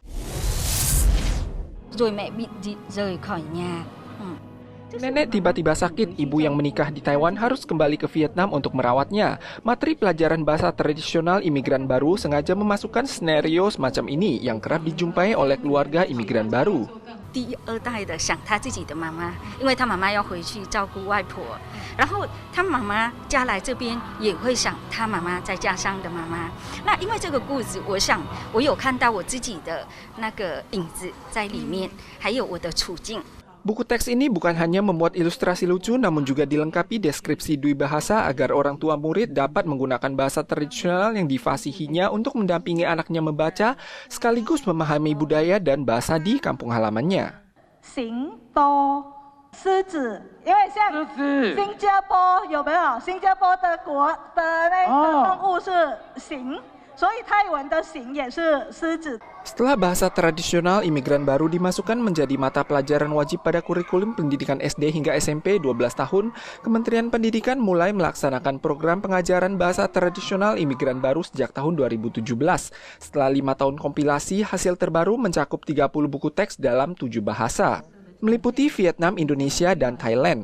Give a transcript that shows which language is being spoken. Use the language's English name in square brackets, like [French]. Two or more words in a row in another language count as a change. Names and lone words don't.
[Indonesian] Nenek tiba-tiba sakit, ibu yang menikah di Taiwan harus kembali ke Vietnam untuk merawatnya. Materi pelajaran bahasa tradisional imigran baru sengaja memasukkan skenario semacam ini yang kerap dijumpai oleh keluarga imigran baru. [Chinese] 第二代的想他自己的妈妈，因为他妈妈要回去照顾外婆，然后他妈妈嫁来这边也会想他妈妈在家乡的妈妈。那因为这个故事，我想我有看到我自己的那个影子在里面，还有我的处境。 [Indonesian] Buku teks ini bukan hanya memuat ilustrasi lucu, namun juga dilengkapi deskripsi dui bahasa agar orang tua murid dapat menggunakan bahasa tradisional yang difasihinya untuk mendampingi anaknya membaca, sekaligus memahami budaya dan bahasa di kampung halamannya. [Chinese] 行多狮子，因为像新加坡有没有？新加坡的那个动物是行。所以泰文的行也是狮子。 [Indonesian] Setelah bahasa tradisional imigran baru dimasukkan menjadi mata pelajaran wajib pada kurikulum pendidikan SD hingga SMP 12 tahun, Kementerian Pendidikan mulai melaksanakan program pengajaran bahasa tradisional imigran baru sejak tahun 2017. Setelah 5 tahun kompilasi, hasil terbaru mencakup 30 buku teks dalam 7 bahasa, meliputi Vietnam, Indonesia, dan Thailand.